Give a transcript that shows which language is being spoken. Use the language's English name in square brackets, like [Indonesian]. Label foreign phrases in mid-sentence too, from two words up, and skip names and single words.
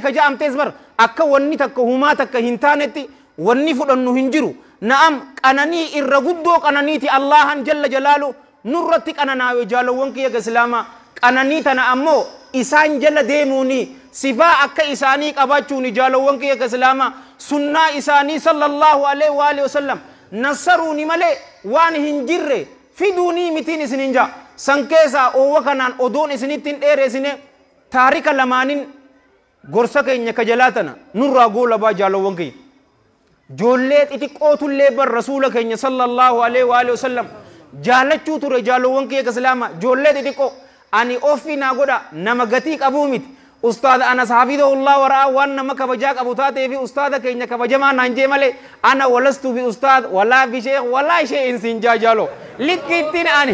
[Oromo] ka ja'amtees bar akka wanni takka humaa takka hin taanetti wanni fudhannu hin jiru na'am qananii irra guddoo qananiiti allahan [Arabic] جل جلاله [Oromo] nurratti qananaawe jaalowwan kiyya islaamaa qananii tana ammoo isaan jala deemuuni sifaa akka isaanii qabaachuuni jaalowwan kiyya islaamaa sunnaa isaanii [Arabic] صلى الله عليه وعلى آله وسلم [Oromo] nasaruuni malee waan hin jirre fiduunii mitiin isinin jaa san keessaa oowwa kanaan odoon isinittiin dheeresine taarika lamaanin gorsa keenya ka jalaatana nurraa goolabaa jaalowwan kiyya joollee xixiqqootullee bar rasuula keenya [Arabic] صلى الله عليه وعلى آله وسلم [Oromo] jaalachuu ture jaalowwan kiyya islaamaa joollee xixiqqoo ani ofii naa godha nama gatii qabuu miti ustaad anas hafidahullah waraa waan nama kabajaa qabu taatee fi ustaada keenya kabajamaa naan jee malee ana [Arabic] ولست بأستاذ ولا بشيخ ولا شيء [Oromo] sin jaajalo likkittiin